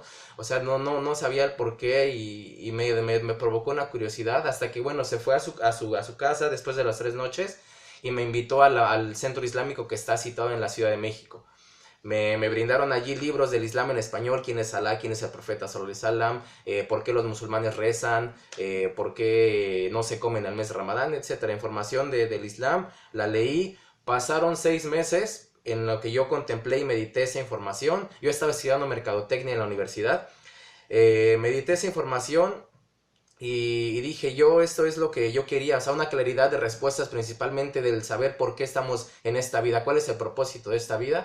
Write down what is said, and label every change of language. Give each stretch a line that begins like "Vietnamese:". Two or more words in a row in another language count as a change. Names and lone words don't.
Spanish: O sea, no sabía el por qué y me provocó una curiosidad hasta que, bueno, se fue a su casa después de las 3 noches y me invitó al centro islámico que está situado en la Ciudad de México. Me brindaron allí libros del Islam en español, quién es Alá, quién es el profeta
Arabic: صلى الله عليه وسلم,
Spanish: por qué los musulmanes rezan, por qué no se comen el mes de Ramadán, etcétera. Información del Islam, la leí. Pasaron 6 meses en lo que yo contemplé y medité esa información. Yo estaba estudiando mercadotecnia en la universidad. Medité esa información y dije, esto es lo que yo quería, o sea, una claridad de respuestas, principalmente del saber por qué estamos en esta vida, cuál es el propósito de esta vida.